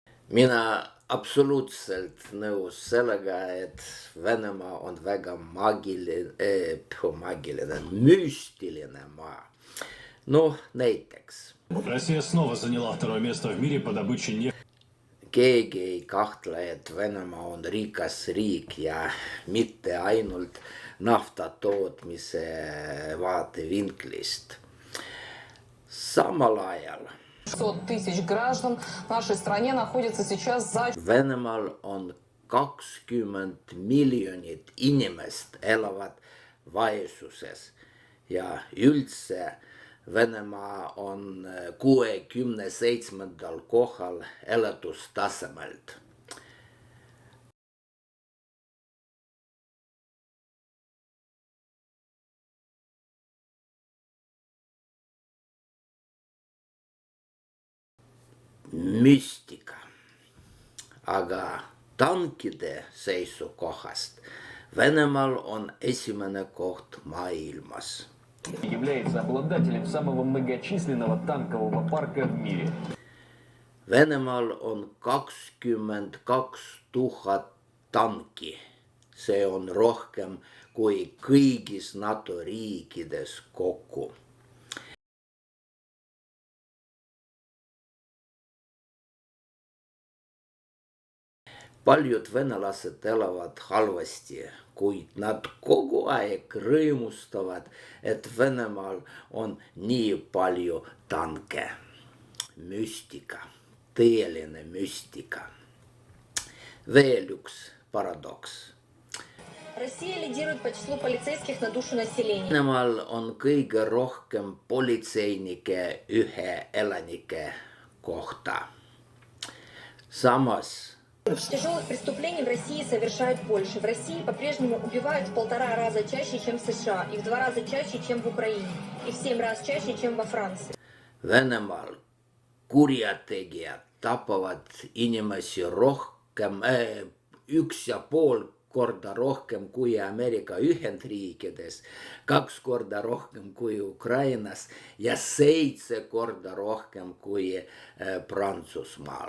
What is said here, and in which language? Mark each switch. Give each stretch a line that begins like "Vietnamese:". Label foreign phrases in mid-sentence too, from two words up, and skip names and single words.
Estonian: Mina absoluutselt nõus sellega, et Venemaa on väga müstiline maa. Noh, näiteks.
Russian: Россия снова заняла второе место в мире по добыче нефти.
Estonian: Keegi ei kahtle, et Venemaa on rikas riik ja mitte ainult nafta tootmise vaatevinklist. Samal ajal
Russian: 500 000 граждан в нашей стране находятся сейчас за...
Estonian: Venemaal on 20 miljonit inimest elavad vaesuses ja üldse Venemaa on 67. kohal elatustasemelt. Müstika. Aga tankide seisukohast Venemaal on esimene koht maailmas.
Russian: Является обладателем самого многочисленного танкового парка в мире.
Estonian: Venemaal on 22 000 tanki. See on rohkem kui kõigis NATO riikides kokku. Paljud venelased elavad halvasti, kuid nad kogu aeg rõõmustavad, et Venemaal on nii palju tanke. Müstika, tõeline müstika. Veel üks paradoks.
Russian: Россия лидирует по числу полицейских на душу населения.
Estonian: Venemaal on kõige rohkem politseinike ühe elanike kohta. Samas
Russian: Тяжелых преступлений в России совершают больше. В России по-прежнему убивают в 1,5 раза чаще, чем в США, и в 2 раза чаще, чем в Украине, и в 7 раз чаще, чем во Франции.
Estonian: Venemaal kurjategijad tapavad inimesi rohkem, 1,5 korda rohkem kui Ameerika Ühendriikides, 2 korda rohkem kui Ukrainas ja 7 korda rohkem kui Prantsusmaal.